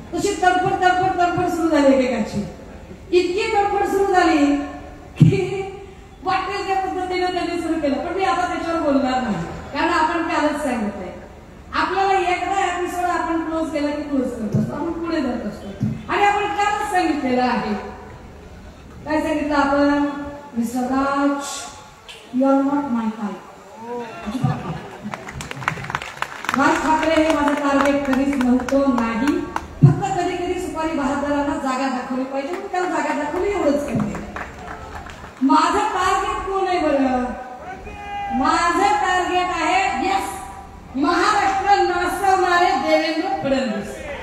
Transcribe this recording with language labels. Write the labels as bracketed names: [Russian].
[Marathi] तशी तडफड सुरू झाली एकेकाची. इतकी तडफड सुरू झाली की वाटेल त्या पद्धतीने त्यांनी सुरू केलं. पण मी आता त्याच्यावर बोलणार नाही, कारण आपण कालच सांगितलंय आपल्याला एकदा एपिसोड आपण क्लोज केला की क्लोज करत असतो, आपण पुढे जात असतो. आणि आपण कालच सांगितलेलं आहे. काय सांगितलं आपण? [English] Mister Raj, you are not my type. [Marathi] Raj Thackeray हे माझं टार्गेट कधीच नव्हतं नाही. फक्त कधी कधी सुपारी बहादरांना जागा दाखवली पाहिजे, पण त्याला जागा दाखवली एवढंच करते. माझं टार्गेट कोण आहे बरं? माझं टार्गेट आहे यस महाराष्ट्र नाचवणारे देवेंद्र फडणवीस.